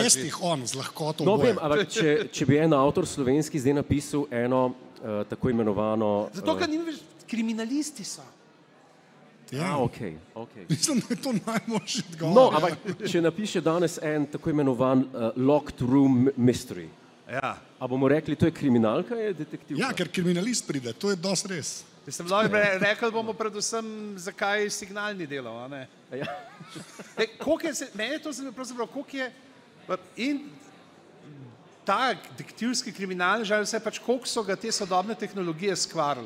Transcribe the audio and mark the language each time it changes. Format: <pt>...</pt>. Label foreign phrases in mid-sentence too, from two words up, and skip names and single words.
<sl>Po 6 on, z lahkoto No, oboje. vem, ampak če bi en avtor slovenski zdaj napisal eno tako imenovano... Zato, ker ni več, kriminalisti so. Ja. Okay. Mislim, da je to najboljši odgovor. No, ampak če napiše danes en tako imenovan</sl> <en>locked room mystery,</en> <sl>Ja. a bomo rekli, to je kriminalka, je detektivka? Ja, ker kriminalist pride, to je dosti res. Rekli bomo predvsem, zakaj signal ni delal, a ne? Ja. Meni je to pravzaprav, koliko je in ta detektivski kriminal, žal vse pač, koliko so ga te sodobne tehnologije skvarile.</sl>